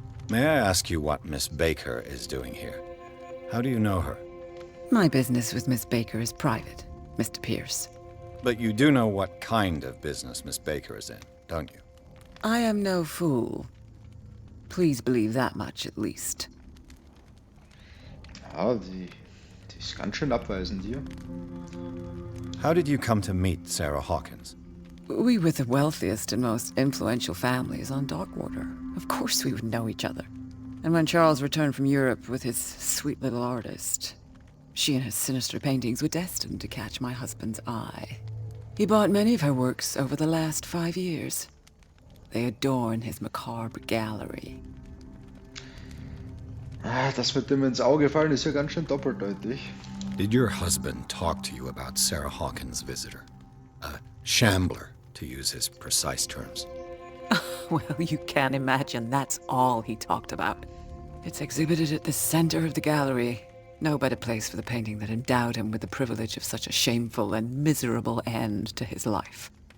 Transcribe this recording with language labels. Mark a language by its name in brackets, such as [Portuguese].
[English] May I ask you what Miss Baker is doing here? How do you know her? My business with Miss Baker is private, Mr. Pierce. But you do know what kind of business Miss Baker is in, don't you? I am no fool. Please believe that much, at least. [German] Ja, die ist ganz schön abweisend hier. [English] How did you come to meet Sarah Hawkins? We were the wealthiest and most influential families on Darkwater. Of course we would know each other. And when Charles returned from Europe with his sweet little artist, she and her sinister paintings were destined to catch my husband's eye. He bought many of her works over the last 5 years. They adorn his macabre gallery. [German] Das mit dem ins Auge fallen ist ja ganz schön doppeldeutig. [English] Did your husband talk to you about Sarah Hawkins' visitor? A shambler, to use his precise terms. Well, you can imagine that's all he talked about. It's exhibited at the center of the gallery. No better place for the painting that endowed him with the privilege of such a shameful and miserable end to his life.